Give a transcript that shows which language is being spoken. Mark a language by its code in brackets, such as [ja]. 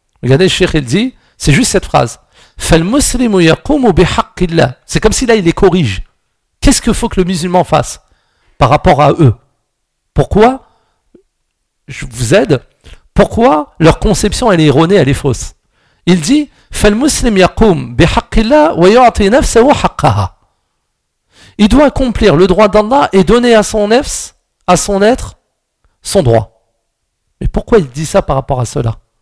[fr] Regardez, Cheikh, il dit, c'est juste cette phrase. [ar] فَالْمُسْلِمُ يَقُومُ بِحَقِّ اللَّهِ. [fr] C'est comme si là, il les corrige. Qu'est-ce qu'il faut que le musulman fasse par rapport à eux? Pourquoi? Je vous aide. Pourquoi leur conception, elle est erronée, elle est fausse? Il dit, [ar] فَالْمُسْلِمُ يَقُومُ بِحَقِّ اللَّهِ وَيَعْطِي نَفْسَهُ حَقَّهَا. [fr] Il doit accomplir le droit d'Allah et donner à son nefs, à son être, son droit. Mais pourquoi il dit ça par rapport à cela?